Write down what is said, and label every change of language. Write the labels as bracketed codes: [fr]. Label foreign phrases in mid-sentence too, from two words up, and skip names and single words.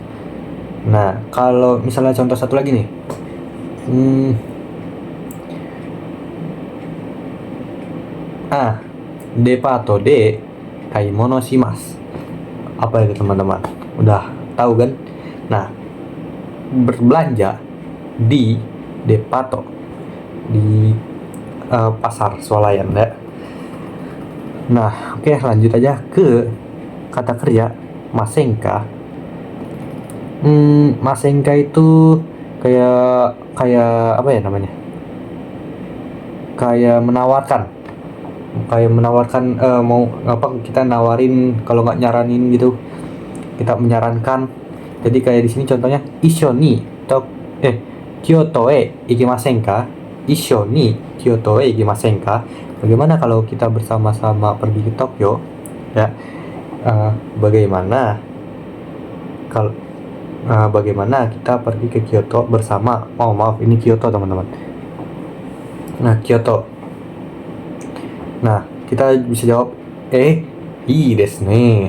[id] Nah, kalau misalnya contoh satu lagi nih, [ja] デパートで買い物します. [id] Apa itu, teman-teman? Udah tahu kan? Nah, berbelanja di depato, di pasar swalayan ya. Nah, oke, lanjut aja ke kata kerja masenka. Masenka itu kayak apa ya namanya? Kayak menawarkan, mau apa, kita nawarin, kalau nggak nyaranin gitu, kita menyarankan. Jadi kayak di sini contohnya, [ja] 一緒に京都へ行きませんか? 一緒に京都へ行きませんか? [id] Bagaimana kalau kita bersama-sama pergi ke Tokyo ya? Bagaimana kita pergi ke Kyoto bersama? Oh, maaf, ini Kyoto, teman-teman. Nah, Kyoto. Nah, kita bisa jawab [ja] いいですね.